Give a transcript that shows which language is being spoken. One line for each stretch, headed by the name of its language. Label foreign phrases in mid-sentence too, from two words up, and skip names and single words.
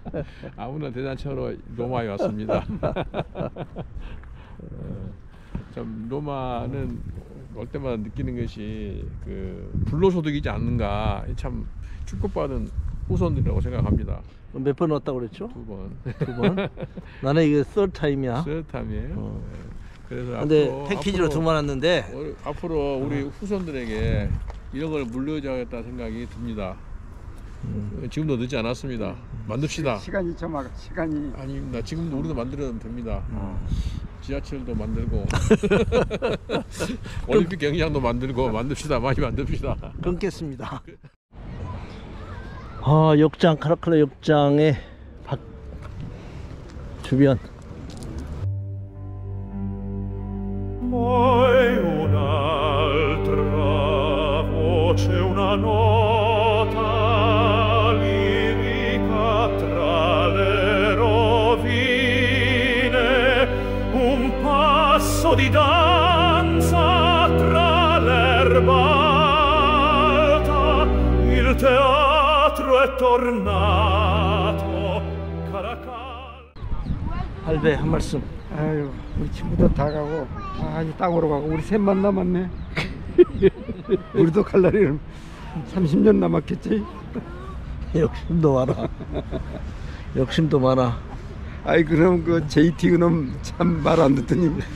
Korean: 아무나 대잔치하러 로마에 왔습니다. 참 로마는 올 때마다 느끼는 것이 그 불로소득이지 않는가. 참 축복받은 후손들이라고 생각합니다. 몇 번 왔다고 그랬죠? 2번. 2번? 나는 이게
English: third time
Korean: 이야.
English: third time
Korean: 이에요. 그래서 근데 패키지로 2번 왔는데 앞으로 우리 후손들에게 이런 걸 물려줘야겠다 생각이 듭니다. 지금도 늦지 않았습니다. 만듭시다. 시간이 좀 시간이 아닙니다. 지금도 우리도 만들어도 됩니다. 지하철도 만들고 올림픽 경기장도 만들고 만듭시다. 많이 만듭시다. 끊겠습니다. 역장 카라칼라 역장의 주변.
Italian: Poi un'altra voce, una nota lirica tra le rovine, un passo di danza tra l'erba alta, il teatro è tornato, Caracalla.
Korean: 할배 한 말씀. 아유, 우리 친구들 다 가고 이제 땅으로 가고 우리 셋만 남았네. 우리도 갈 날이 30년 남았겠지. 욕심도 많아. 욕심도 많아. 아이 그럼 그 JT 그놈 참 말 안 듣더니